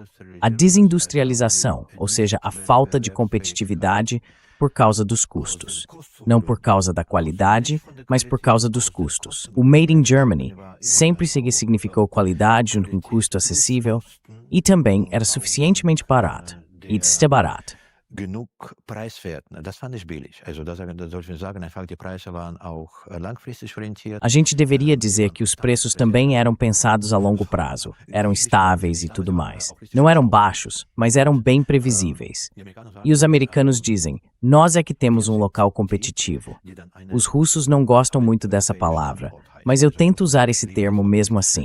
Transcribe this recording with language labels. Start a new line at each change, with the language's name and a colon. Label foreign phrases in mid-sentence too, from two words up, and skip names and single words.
Portuguese: A desindustrialização, ou seja, a falta de competitividade por causa dos custos. Não por causa da qualidade, mas por causa dos custos. O Made in Germany sempre significou qualidade junto com custo acessível e também era suficientemente barato. E de barato.
German: Genug preiswert. Das fand ich billig. Also da sollten wir sagen, einfach die Preise waren auch langfristig orientiert.
Portuguese: A gente deveria dizer que os preços também eram pensados a longo prazo, eram estáveis e tudo mais. Não eram baixos, mas eram bem previsíveis. E os americanos dizem, nós é que temos um local competitivo. Os russos não gostam muito dessa palavra, mas eu tento usar esse termo mesmo assim.